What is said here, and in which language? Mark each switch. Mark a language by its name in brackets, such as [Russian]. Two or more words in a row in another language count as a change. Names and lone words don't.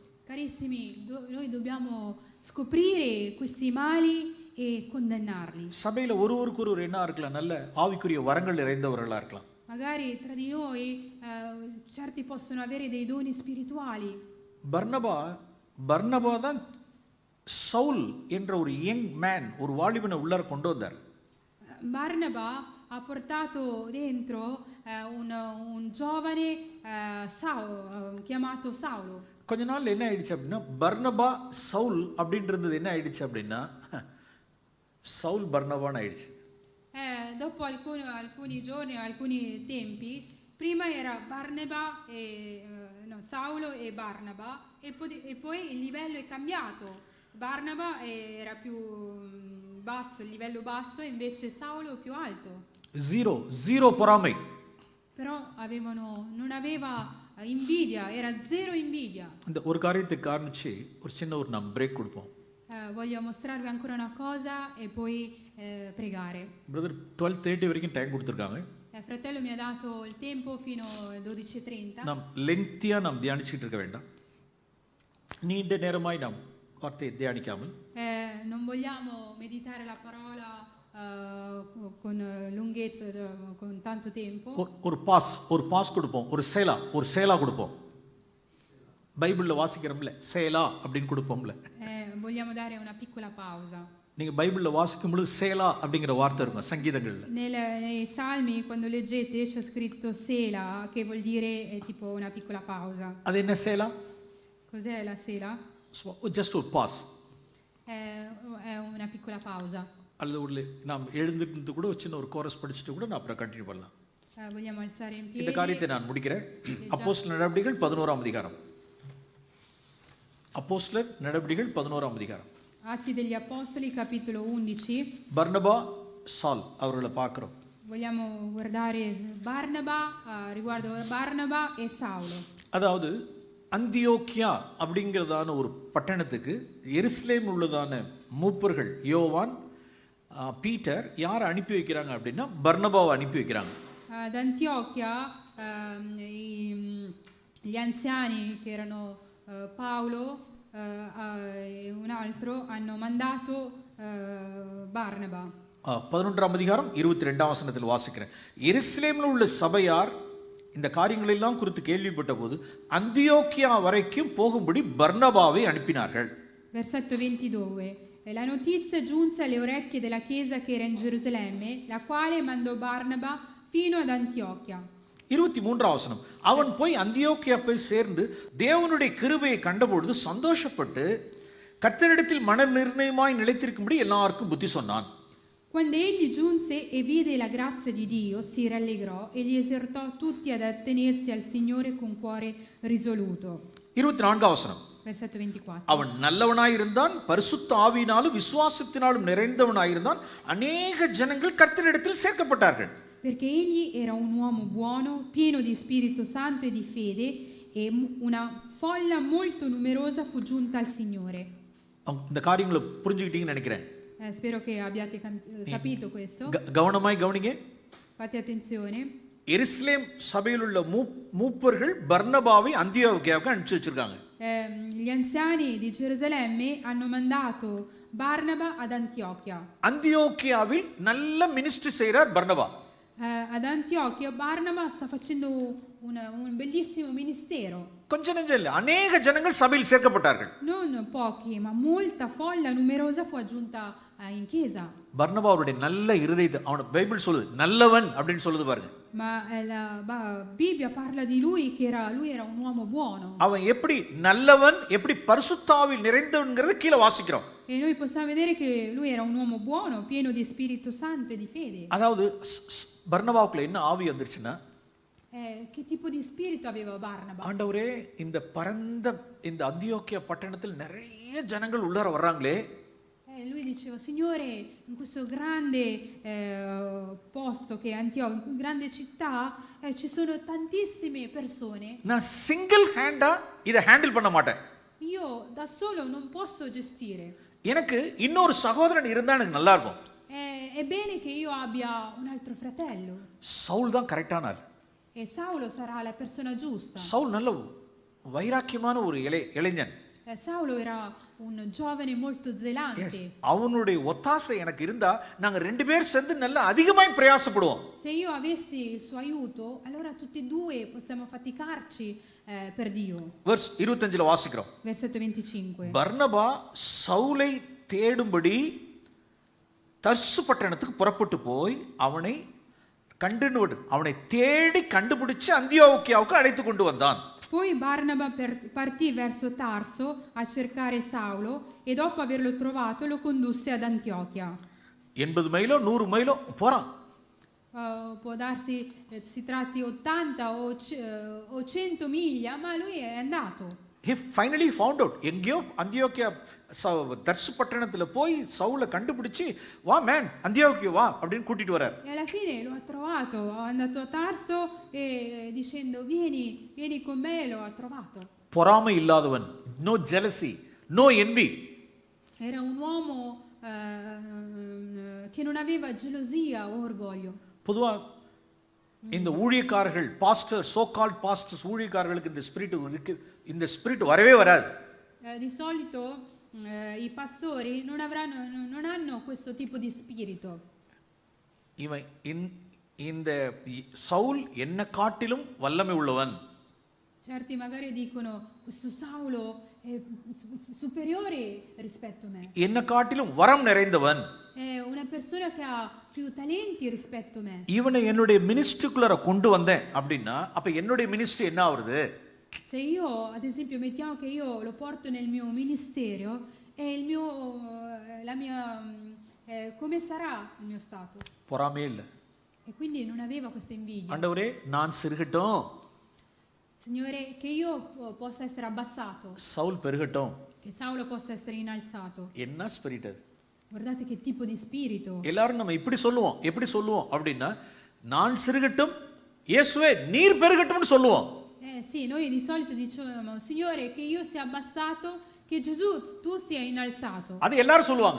[Italian] carissimi, noi dobbiamo scoprire questi mali e condannarli. [Tamil] சபையில ஒருவருக்கு என்ன இருக்கலாம், நல்ல ஆவிக்குரிய வரங்கள் நிறைந்தவர்களா இருக்கலாம். [Italian] Magari tra di noi certi possono avere dei doni spirituali. [Tamil] பர்னபா தான் சவுல் என்ற ஒரு [English] young man, [Tamil] ஒரு வாலிபனை உள்ளார கொண்டு வந்தார். [Italian] Barnaba ha portato dentro un giovane chiamato Saulo. [Tamil] கொஞ்ச நாள் என்ன ஆயிடுச்சு அப்படின்னா, பர்னபா சவுல் அப்படின்றது என்ன ஆயிடுச்சு அப்படின்னா, சவுல் பர்னபான்னு ஆயிடுச்சு. [Italian] Dopo alcuni giorni, alcuni tempi, prima era Saulo e Barnaba, e poi il livello è cambiato. Barnaba era più basso, il livello basso, e invece Saulo più alto. [Tamil] Zero பொறாமை. [Italian] Però non aveva invidia, era zero invidia. [Tamil] இந்த ஒரு காரியத்தை காமிச்சு ஒரு சின்ன நாம் பிரேக் கொடுப்போம். [Italian] Voglio mostrarvi ancora una cosa e poi pregare. [Tamil] பிரதர் 12:30 வரைக்கும் டைம் கொடுத்திருக்காங்க. [Italian] Fratello mi ha dato il tempo fino alle 12:30. [Tamil] நாம் லென்த்தியா நாம் தியானிச்சிட்டு இருக்க வேண்டாம். நீண்ட நேரமாய் நாம் வார்த்தையை தியானிக்காமல் [Italian] non vogliamo meditare la parola con lunghezza, con tanto tempo. [Tamil] ஒரு பாஸ் கொடுப்போம், ஒரு சேலா கொடுப்போம். பைபிள்ல வாசிக்கிறோம்ல சேலா அப்படின்னு கொடுப்போம்ல. [Italian] Vogliamo dare una piccola pausa. [Tamil] நீங்க பைபிள்ல வாசிக்கும் பொழுது சேலா அப்படிங்கிற வார்த்தை இருக்கும் சங்கீதங்கள்ல. [Italian] Nei salmi quando leggete c'è scritto sela, che vuol dire tipo una piccola pausa. [Tamil] அது என்ன சேலா? [Italian] Cos'è la sela? [Tamil] Just ஒரு பாஸ். [Italian] È una piccola pausa. [Tamil] அல்லது நாம் எழுந்திருந்து கூட சின்ன ஒரு கோரஸ் படிச்சுட்டு கூட நான் அப்புறம் கண்டினியூ பண்ணலாம். [Italian] Vogliamo alzare in piedi. [Tamil] இந்த காரியத்தை நான் முடிக்கிறேன். அப்போஸ்தலர் நடவடிக்கைகள் 11ஆம் அதிகாரம். அப்போஸ்தலர் நடவடிக்கைகள் 11ஆம் அதிகாரம். [Italian] Atti degli Apostoli, capitolo 11. [Tamil] பர்னபா சால் அவர்களை பார்க்கிறோம். [Italian] Vogliamo guardare Barnaba, riguardo Barnaba e Saulo. [Tamil] அதாவது அந்தியோக்கியா அப்படிங்கிறதான ஒரு பட்டணத்துக்கு எருசலேம் உள்ளதான மூப்பர்கள் யோவான், பீட்டர் யாரை அனுப்பி வைக்கிறாங்க அப்படின்னா பர்னபாவை அனுப்பி வைக்கிறாங்க. [Italian] Ad Antiochia gli anziani che erano Paolo e un altro hanno mandato Barnaba. [Tamil] 11ஆம் அதிகாரம் 22ஆம் வசனத்தில் வாசிக்கிறேன். எருசலேமில் உள்ள சபையார் இந்த காரியங்கள் எல்லாம் குறித்து கேள்விப்பட்ட போது அந்தியோக்கியா வரைக்கும் போகும்படி பர்னபாவை அனுப்பினார்கள். [Italian] Versetto 22. La notizia giunse alle orecchie della chiesa che era in Gerusalemme, la quale mandò Barnaba fino ad Antiochia. [Tamil] 23ஆம் வசனம். அவன் போய் அந்தியோக்கியா போய் சேர்ந்து தேவனுடைய கிருபையை கண்டபொழுது சந்தோஷப்பட்டு கர்த்தரிடத்தில் மன நிர்ணயமாய் நிலைத்திருக்கும்படி எல்லாருக்கும் புத்தி சொன்னான். [Italian] Quando egli giunse e vide la grazia di Dio, si rallegrò e li esortò tutti ad attenersi al Signore con cuore risoluto. [Tamil] 24ஆம் வசனம். Versetto 24. அவன் நல்லவனாய் இருந்தான், பரிசுத்த ஆவியினாலும் விசுவாசத்தினாலும் நிறைந்தவனாய் இருந்தான். அநேக ஜனங்கள் கர்த்தரிடத்தில் சேர்க்கப்பட்டார்கள். [Italian] Perché egli era un uomo buono, pieno di Spirito Santo e di fede, e una folla molto numerosa fu giunta al Signore. [Tamil] இந்த காரியங்களை புரிஞ்சுக்கிட்டீங்கன்னு நினைக்கிறேன். [Italian] Spero che abbiate capito questo. [Tamil] கவனமாய் கவனிங்க. [Italian] Fate attenzione. [Tamil] எருசலேம் சபையில் உள்ள மூப்பர்கள் பர்னபாவை அந்தியோக்கியாவுக்கு அனுப்பிச்சு வச்சிருக்காங்க. [Italian] Gli anziani di Gerusalemme hanno mandato Barnaba ad Antiochia. [Tamil] அந்தியோக்கியாவில் நல்ல மினிஸ்ட்ரி செய்றார் பர்னபா. [Italian] Ad Antiochia Barnaba sta facendo un bellissimo ministero. [Tamil] கொஞ்ச நெஞ்சம் இல்ல, அநேக ஜனங்கள் சபையில் சேர்க்கப்பட்டார்கள். [Italian] Non pochi, ma molta folla numerosa fu aggiunta in chiesa. [Tamil] பர்னபாவுடைய நல்ல இருதயத்தை அவன பைபிள் சொல்லுது நல்லவன் அப்படின்னு சொல்லுது பாருங்க. [Italian] Ma la Bibbia parla di lui che lui era un uomo buono. [Tamil] அவன் எப்படி நல்லவன், எப்படி பரிசுத்தாவில் நிறைந்தவன்ங்கறத கீழ வாசிக்கிறோம். [Italian] E noi possiamo vedere che lui era un uomo buono, pieno di Spirito Santo e di fede. [Tamil] அதாவது பர்னபாவுக்குள்ள என்ன ஆவி வந்துருச்சுன்னா, [Italian] che tipo di spirito aveva Barnaba? [Tamil] ஆண்டவரே இந்த பரந்த இந்த அந்தியோக்கியா பட்டணத்தில் நிறைய ஜனங்கள் உள்ளார வர்றாங்களே. [Italian] Lui diceva, Signore, in questo grande posto che è Antiochia, in grande città, ci sono tantissime persone. [Tamil] நான் [English] single handa [Tamil] இத ஹேண்டில் பண்ண மாட்டேன். [Italian] Io da solo non posso gestire. [Tamil] எனக்கு இன்னொரு சகோதரன் இருந்தா எனக்கு நல்லா இருக்கும். [Italian] È bene che io abbia un altro fratello. [Tamil] சவுல் தான் கரெக்டான ஆள். [Italian] E Saulo sarà la persona giusta. [Tamil] சவுல் நல்ல வைராக்கியமான ஒரு இளைஞன். [Italian] Saulo era un giovane molto zelante. [Tamil] அவனுடைய ஒத்தாசை எனக்கு இருந்தா நாங்க ரெண்டு பேர் சேர்ந்து நல்ல அதிகமாய் பிரயாசப்படுவோம். [Italian] Se io avessi il suo aiuto, allora tutti e due possiamo faticarci per Dio. [Tamil] Verse 25ல வாசிக்கிறோம். [Italian] Versetto 25. [Tamil] பர்னபா சவுலை தேடும்படி தர்சு பட்டணத்துக்கு புறப்பட்டு போய் அவனை தேடி கண்டுபிடிச்சு அந்தியோக்கியாவுக்கு அழைத்து கொண்டு வந்தான். [Italian] Poi Barnaba partì verso Tarso a cercare Saulo e dopo averlo trovato lo condusse ad Antiochia. [Tamil] 80 மைலோ 100 மைலோ போறான். [Italian] Può darsi si tratti 80 o 100 miglia, ma lui è andato. [English] He finally found out. [Tamil] எங்கேயோ அந்தியோக்கியா தர்சு பட்டணத்துல போய் சவுலை கண்டுபிடிச்சு வா மேன் அந்தியோக்கியா வா அப்படின்னு கூட்டிட்டு வரார். [Italian] E alla fine lo ha trovato, è andato a Tarso e dicendo vieni con me, lo ha trovato. [Tamil] பொறாமை இல்லாதவன், [English] no jealousy, no envy. [Italian] Era un uomo che non aveva gelosia o orgoglio. [Tamil] பொதுவா இந்த ஊழியக்காரர்கள் [English] pastor so called pastors [Tamil] ஊழியக்காரர்களுக்கு இந்த ஸ்பிரிட் வரவே வராது. [Italian] Di solito i pastori non hanno questo tipo di spirito. [Tamil] இந்த சவுல் என்ன காட்டிலும் வல்லமை உள்ளவன். [Italian] Certi magari dicono questo Saulo è superiore rispetto a me. [Tamil] என்ன காட்டிலும் வரம் நிறைந்தவன். [Italian] È una persona che ha più talenti rispetto a me. [Tamil] இவனை என்னுடைய மினிஸ்ட்ரிக்குள்ள கொண்டு வந்தேன் அப்படின்னா அப்ப என்னுடைய மினிஸ்ட்ரி என்ன ஆகுது? [Italian] Se io, ad esempio, mettiamo che io lo porto nel mio ministero, come sarà il mio stato? [Tamil] பொறாமையே இல்ல. [Italian] E quindi non aveva questa invidia. [Tamil] ஆண்டவரே நான் சிறுகட்டும், [Italian] Signore, che io possa essere abbassato. [Tamil] சவுல் பெருகட்டும். [Italian] che Saulo possa essere innalzato. [Tamil] என்ன ஸ்பிரிட் அது? [Italian] Guardate che tipo di spirito. [Tamil] எல்லாரும் நம்ம இப்படி சொல்லுவோம். எப்படி சொல்லுவோம் அப்படின்னா, நான் சிறுகட்டும் இயேசுவே நீர் பெருகட்டும்னு சொல்லுவோம். [Italian] Sì, noi di solito diciamo, Signore, che io sia abbassato, che Gesù tu sia innalzato. [Tamil] அது எல்லாரும் சொல்லுவாங்க.